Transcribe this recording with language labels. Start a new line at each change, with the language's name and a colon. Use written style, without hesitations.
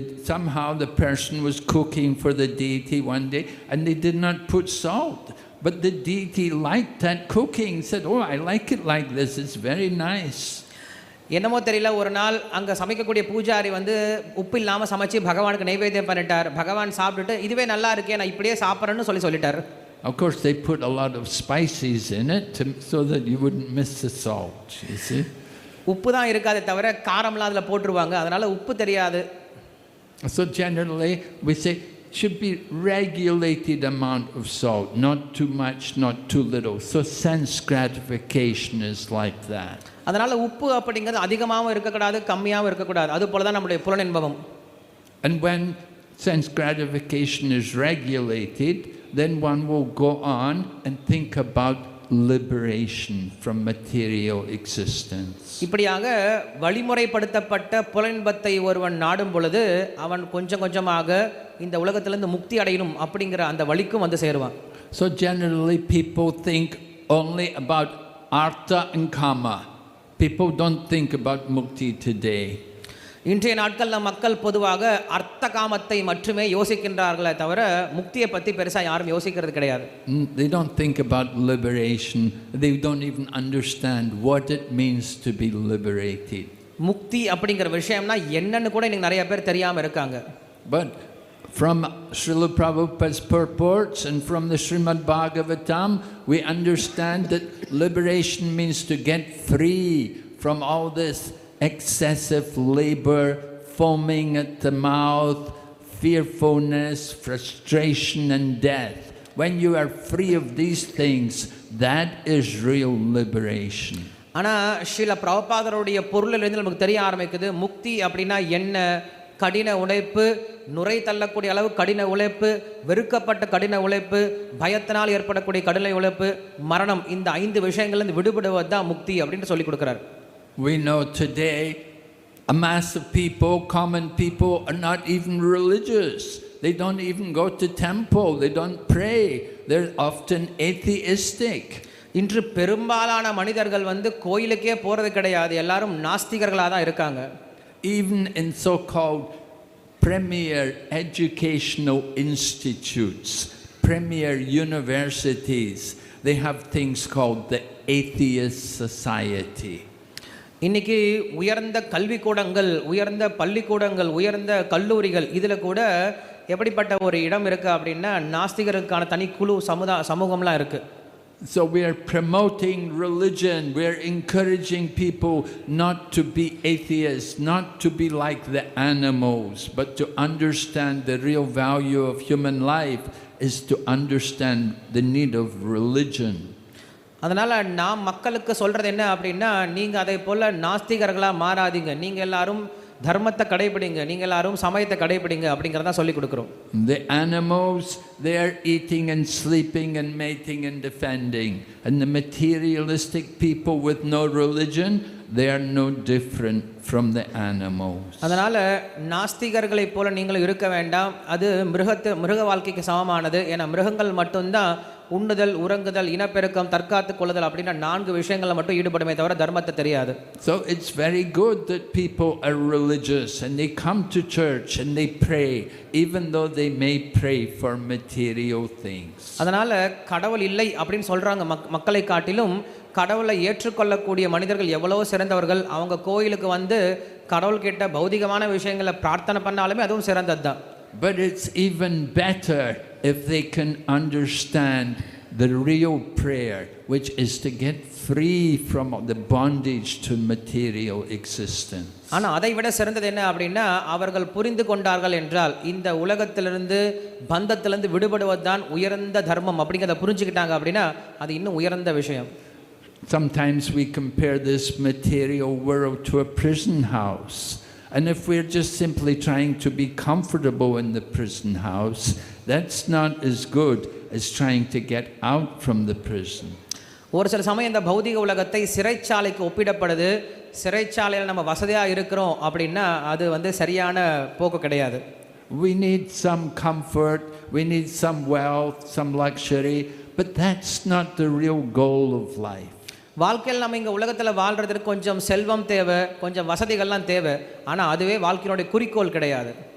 English: Somehow the person was cooking for the deity one day and they did not put salt. But the deity liked that cooking, said, "Oh, I like it like this, it's very nice."
Tamil: என்னமோ தெரியல, ஒரு நாள் அங்கே சமைக்கக்கூடிய பூஜாரி வந்து உப்பு இல்லாமல் சமைச்சு பகவானுக்கு நைவேத்தியம் பண்ணிட்டார். பகவான் சாப்பிட்டுட்டு இதுவே நல்லா இருக்கே, நான் இப்படியே சாப்பிட்றேன்னு சொல்லிட்டார்.
English: Of course, they put a lot of spices in it so that you wouldn't miss the salt, you see.
Tamil: உப்பு தான் இருக்காதே தவிர காரம்லாம் அதில் போட்டுருவாங்க, அதனால் உப்பு தெரியாது.
English: So generally we say should be regulated amount of salt, not too much, not too little. So sense gratification is like that.
Tamil: அதனால உப்பு அப்படிங்கிறது அதிகமாகவும் இருக்கக்கூடாது, கம்மியாகவும் இருக்கக்கூடாது. அது போல தான் நம்முடைய புலனின்பம்.
English: And when sense gratification is regulated, then one will go on and think about liberation from material existence.
Tamil: இப்படியாக வழிமுறைப்படுத்தப்பட்ட புலனின்பத்தை ஒருவன் நாடும் பொழுது அவன் கொஞ்சம் கொஞ்சமாக இந்த உலகத்திலிருந்து முக்தி அடையணும் அப்படிங்கிற அந்த வழிக்கும் வந்து சேருவான்.
English: So generally people think only about artha and kama. People don't think about mukti today.
Tamil: இன்றைய நாட்களில் மக்கள் பொதுவாக அர்த்த காமத்தை மட்டுமே யோசிக்கின்றார்களே தவிர முக்தியை பற்றி பெருசாக யாரும் யோசிக்கிறது கிடையாது.
English: They don't think about liberation. They don't even understand what it means to be liberated.
Tamil: முக்தி அப்படிங்கிற விஷயம்னா என்னன்னு கூட இன்னைக்கு நிறைய பேர் தெரியாமல் இருக்காங்க.
English: But from Srila Prabhupada's purports and from the Srimad Bhagavatam, we understand that liberation means to get free from all this excessive labor, foaming at the mouth, fearfulness, frustration and death. When you are free of these things, that is real liberation.
Tamil: ஆனால் ஸ்ரீல பிரபுபாதருடைய பொருளிலிருந்து நமக்கு தெரிய ஆரம்பிக்குது முக்தி அப்படின்னா என்ன. கடின உழைப்பு, நுரை தள்ளக்கூடிய அளவு கடின உழைப்பு, வெறுக்கப்பட்ட கடின உழைப்பு, பயத்தினால் ஏற்படக்கூடிய கடின உழைப்பு, மரணம், இந்த 5 விஷயங்கள்லேருந்து விடுபடுவது தான் முக்தி அப்படின்னு சொல்லி கொடுக்குறாரு.
English: We know today a mass of people, common people, are not even religious. They don't even go to temple. They don't pray. They're often atheistic.
Tamil: இன்று பெரும்பாலான மனிதர்கள் வந்து கோயிலுக்கே போகிறது கிடையாது. எல்லாரும் நாஸ்திகர்களாக தான் இருக்காங்க.
English: Even in so-called premier educational institutes, premier universities, they have things called the atheist society.
Tamil: இன்னைக்கு உயர்ந்த கல்விக்கூடங்கள், உயர்ந்த பள்ளிக்கூடங்கள், உயர்ந்த கல்லூரிகள் இதில் கூட எப்படிப்பட்ட ஒரு இடம் இருக்குது அப்படின்னா நாஸ்திகருக்கான தனி குழு சமூகம்லாம் இருக்குது.
English: So we are promoting religion, we are encouraging people not to be atheists, not to be like the animals, but to understand the real value of human life is to understand the need of religion.
Tamil: அதனால் நாம் மக்களுக்கு சொல்கிறது என்ன அப்படின்னா நீங்கள் அதை போல் நாஸ்திகர்களாக மாறாதீங்க, நீங்கள் எல்லாரும் தர்மத்தை கடைபிடிங்க, நீங்கள் எல்லாரும் சமயத்தை கடைபிடிங்க அப்படிங்கிறத சொல்லி கொடுக்குறோம்.
English: The animals, they are eating and sleeping and mating and defending, and the materialistic people with no religion, they are no different from the animals.
Tamil: அதனால் நாஸ்திகர்களைப் போல நீங்கள் இருக்க வேண்டாம், அது மிருக வாழ்க்கைக்கு சமமானது. ஏன்னா மிருகங்கள் மட்டும்தான் உண்ணுதல், உறங்குதல், இனப்பெருக்கம், தற்காத்து கொள்ளுதல் அப்படின்னா 4 விஷயங்களில் மட்டும் ஈடுபடுமே தவிர தர்மத்தை தெரியாது.
English: So it's very good that people are religious and they come to church and they pray, even though they may pray for material things.
Tamil: அதனால கடவுள் இல்லை அப்படின்னு சொல்றாங்க மக்களை காட்டிலும் கடவுளை ஏற்றுக்கொள்ளக்கூடிய மனிதர்கள் எவ்வளவோ சிறந்தவர்கள். அவங்க கோயிலுக்கு வந்து கடவுள்கிட்ட பௌதிகமான விஷயங்களை பிரார்த்தனை பண்ணாலுமே அதுவும் சிறந்தது தான்.
English: But it's even better if they can understand the real prayer, which is to get free from the bondage to material existence.
Tamil: ஆனால் அதை விட சிறந்தது என்ன அப்படின்னா அவர்கள் புரிந்து கொண்டார்கள் என்றால் இந்த உலகத்திலிருந்து பந்தத்திலிருந்து விடுபடுவது தான் உயர்ந்த தர்மம் அப்படிங்கிறத புரிஞ்சுக்கிட்டாங்க அப்படின்னா அது இன்னும் உயர்ந்த விஷயம்.
English: Sometimes we compare this material world to a prison house. And if we're just simply trying to be comfortable in the prison house, that's not as good as trying to get out from the prison.
Tamil: ஒரு சில சமயம் இந்த பௌதிக உலகத்தை சிறைச்சாலைக்கு ஒப்பிடப்படுது. சிறைச்சாலையில் நம்ம வசதியாக இருக்கிறோம் அப்படின்னா அது வந்து சரியான போக்கு கிடையாது.
English: We need some comfort, we need some wealth, some luxury, but that's not the real goal of life.
Tamil: வாழ்க்கையில் நம்ம இங்கே உலகத்தில் வாழ்கிறதுக்கு கொஞ்சம் செல்வம் தேவை, கொஞ்சம் வசதிகள்லாம் தேவை. ஆனால் அதுவே வாழ்க்கையினுடைய குறிக்கோள் கிடையாது.